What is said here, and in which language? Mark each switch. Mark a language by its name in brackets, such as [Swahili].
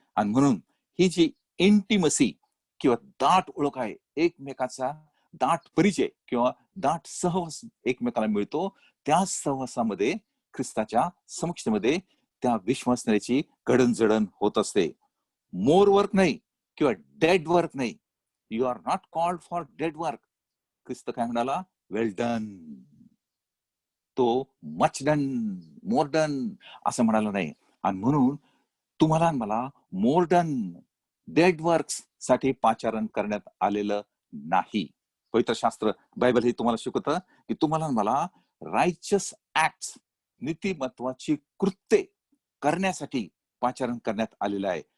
[Marathi] आणि म्हणून ही जी इंटिमसी किंवा दाट ओळख आहे, एकमेकाचा दाट परिचय किंवा दाट सहवास एकमेकाला मिळतो, त्या सहवासामध्ये ख्रिस्ताच्या समक्षतेमध्ये त्या विश्वासनाची घडणजडण होत असते. [English] more work [Marathi] नाही किंवा [English] dead work [Marathi] नाही. [English] You are not called for dead work. [Marathi] ख्रिस्त काय म्हणाला, [English] Well done. [Marathi] तो मच डन, मोर डन असं म्हणाला नाही. आणि म्हणून तुम्हाला मला [English] more done, dead works [Marathi] साठी पाचारण करण्यात आलेलं नाही. पवित्र शास्त्र बायबल हे तुम्हाला शिकवतं की तुम्हाला मला [English] righteous acts, [Marathi] नीतिमत्वाची कृत्ये करण्यासाठी पाचारण करण्यात आलेलं आहे.